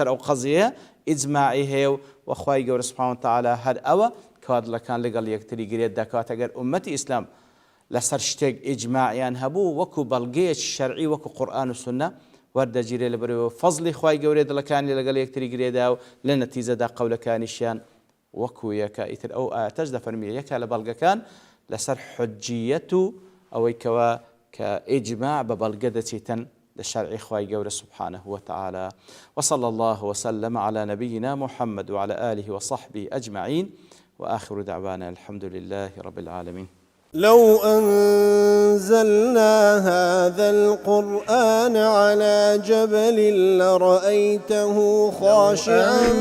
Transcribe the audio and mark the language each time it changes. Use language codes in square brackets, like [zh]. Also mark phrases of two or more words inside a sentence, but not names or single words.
[ckb] ئەو قەزیە ئیجماعی هەیە و وەخوای گەورە [ar] سوبحانه وتعالى [ckb] هەر ئەوە کەوا دڵەکان لەگەڵ یەکتری گرێت دەکات ئەگەر ئومەتی ئیسلام لەسەر شتێک ئیجماعیان هەبوو وەکو بەڵگەیەکی شەرعی وەکو قورئان و سونە وەردەگیرێ لەبەرەوە فەزلی خوای گەورە دڵەکانی لەگەڵ یەکتری گرێدا و لە نەتیجەدا قەولەکانیشیان وەکو یەکە ئیتر ئەو ئاتەش دەفەرمیێ یەکە لە بەڵگەکان لەسەر حجیەت و ئەوەی کەوا کە ئیجماع بە بەڵگە دەچێتن لە شەرعی خوای گەورە [ar] سبحانه وتعالى. وصلى الله وسلم على نبينا محمد وعلى آله وصحبه أجمعين وآخر دعوانا الحمد لله رب العالمين. لو أنزلنا هذا القرآن على جبل لرأيته خاشعا